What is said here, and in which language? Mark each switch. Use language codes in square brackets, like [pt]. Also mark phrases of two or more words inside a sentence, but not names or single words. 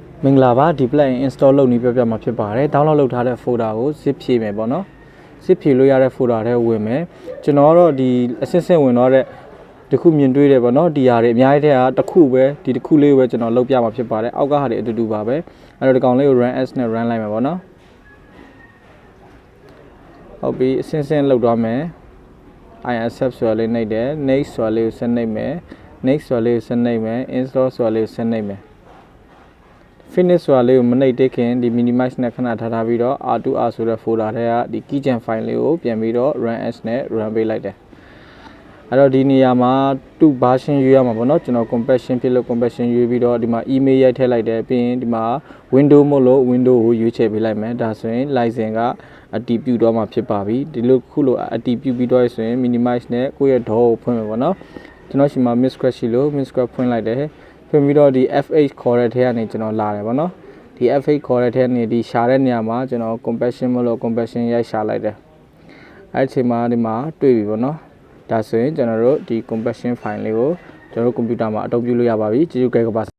[my] မင်္ဂလာပါဒီ [en] plugin install [my] လုပ်နေပြမှာဖြစ်ပါတယ် download လုပ်ထားတဲ့ folder ကို zip ဖြည့်မယ်ပေါ့နော် zip ဖြည့်လို့ရတဲ့ folder ထဲဝင်မယ်ကျွန်တော်တော့ဒီအစစ်စစ်ဝင်တော့တဲ့တခုမြင်တွေ့တယ်ပေါ့နော်ဒီဟာတွေအများကြီးတဲ့ဟာတစ်ခုပဲဒီတစ်ခုလေးပဲကျွန်တော်လုပ်ပြမှာဖြစ်ပါတယ်အောက်ကဟာတွေအတူတူပါပဲအဲ့တော့ဒီကောင်လေးကို [en] run as [my] နဲ့ run လိုက်မယ်ပေါ့နော် ဟုတ်ပြီအစစ်စစ်လုပ်သွားမယ် [en] I accept [my] ဆိုတာလေးနှိပ်တယ် next ဆိုတာလေးကိုဆက်နှိပ်မယ် next ဆိုတာလေးကိုဆက်နှိပ်မယ် install ဆိုတာလေးကိုဆက်နှိပ်မယ်finish ဆိုတာလေးကိုမနှိပ်သေးခင်ဒီ minimize နဲ့ခဏထားပြီးတော့ R2R ဆိုတဲ့ folder ထဲကဒီ [en] keygen file [my] လေးကိုပြန်ပြီးတော့ [en] run as [my] နဲ့ run ပေးလိုက်တယ်အဲ့တော့ဒီနေရာမှာ2 version ရွေးရမှာပေါ့နော်ကျွန်တော် compression ဖြစ်လို့ compression ရွေး ပြီးတော့ဒီမှာ email ရိုက်ထည့်လိုက်တယ်ပြီးရင်ဒီမှာ window မို့လို့ window ကိုရွေးချယ်ပေးလိုက်မယ်ဒါဆိုရင် license ကအတည်ပြု တော့မှာဖြစ်ပါပြီဒီလိုခုလိုအတည်ပြုပြီးတော့ဆိုရင် minimize နဲ့ကိုယ့်ရဲ့ DAW ကိုဖွင့်မယ်ပေါ့နော်ကျွန်တော်ရှိမှာ miscrack ရှိလို့ miscrack ဖွင့်လိုက်တယ်ဖွင့်ပြီးတော့ဒီ F8 ခေါ်တဲ့ထဲကနေကျွန်တော်လာတယ်ပေါ့နော်ဒီ F8 ခေါ်တဲ့ထဲကနေဒီရှာတဲ့နေရာမှာကျွန်တော် compression မလို့ compression ရိုက်ရှာလိုက်တယ်အဲ့ဒီအချိန်မှာဒီမှာတွေ့ပြီပေါ့နော်ဒါဆိုရင်ကျွန်တော်တို့ဒီ [en] compression file [my] လေးကိုကျွန်တော်တို့ computer မှာအသုံးပြုလို့ရပါပြီကျေးဇူးကဲပါ